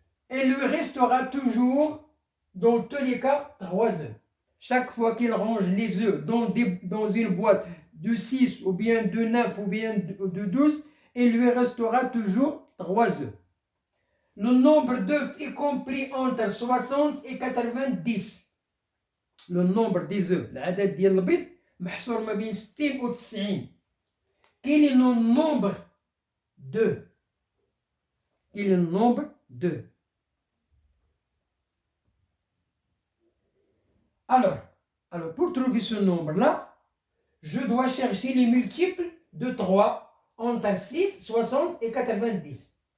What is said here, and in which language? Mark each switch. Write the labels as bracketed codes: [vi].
[fr] Et lui restera toujours dans tous les cas 3 œufs. Chaque fois qu'il range les œufs dans une boîte de 6 ou bien de 9 ou bien de 12, il lui restera toujours 3 œufs. Le nombre d'œufs est compris entre 60 et 90. Le nombre des œufs, [ar] العدد ديال البيض محصور ما بين 60 و 90. [fr] Quel est le nombre d'œufs? Quel est le nombre d'œufs? Alors, pour trouver ce nombre-là, je dois chercher les multiples de 3 entre 6, 60 et 90.